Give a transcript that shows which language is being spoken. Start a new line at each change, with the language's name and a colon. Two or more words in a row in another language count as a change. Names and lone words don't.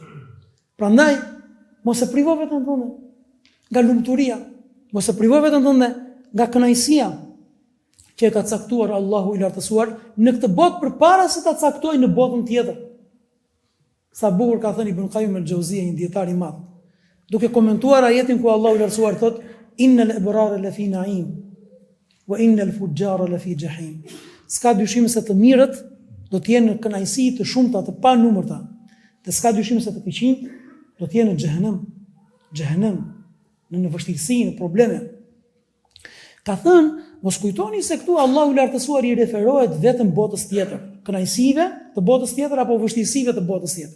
Albanian: Prandaj, mos e privo veten tënde nga lumturia, mos e privo veten tënde nga kënaqësia që e ka caktuar Allahu i lartësuar në këtë botë përpara se ta caktojë në botën tjetër. Sa bukur ka thënë Ibn Qayyim al-Jauziyja, një dietar i madh, duke komentuar ajetin ku Allahu i lartësuar thotë:
Arabic: "إن الأبرار لفي نعيم وإن الفجار لفي جحيم."
Albanian: S'ka dyshim se të mirët do të jenë në kënaqësi të shumta të panumërta, dhe s'ka dyshim se të keqinjt do të jenë në xhehenem, në vështirësi, në probleme. Ka thënë, mos kujtoni se këtu Allahu i lartësuar i referohet vetëm botës tjetër, kënaqësive të botës tjetër apo vështirësive të botës tjetër.